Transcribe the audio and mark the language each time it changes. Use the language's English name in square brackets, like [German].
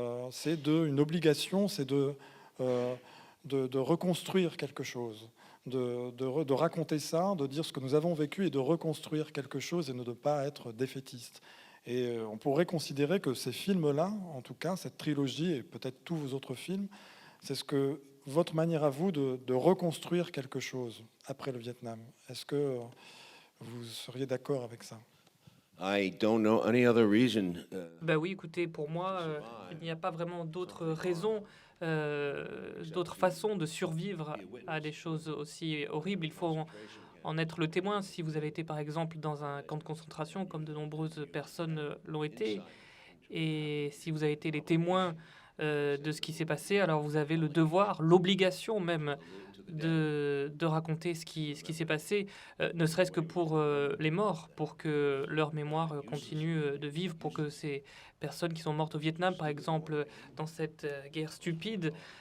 [French] C'est une obligation, c'est de reconstruire quelque chose, de raconter ça, de dire ce que nous avons vécu et de reconstruire quelque chose et ne de pas être défaitiste. » Et on pourrait considérer que ces films-là, en tout cas cette trilogie et peut-être tous vos autres films, c'est votre manière à vous de reconstruire quelque chose après le Vietnam. Est-ce que vous seriez d'accord avec ça? [English] I don't know any other reason. [French] Ben oui, écoutez, pour moi, il n'y a pas vraiment d'autres raisons, d'autres façons de survivre à des choses aussi horribles. Il faut en être le témoin. Si vous avez été, par exemple, dans un camp de concentration, comme de nombreuses personnes l'ont été, et si vous avez été les témoins de ce qui s'est passé, alors vous avez le devoir, l'obligation même de raconter ce qui s'est passé, ne serait-ce que pour les morts, pour que leur mémoire continue de vivre, pour que ces personnes qui sont mortes au Vietnam, par exemple, dans cette guerre stupide,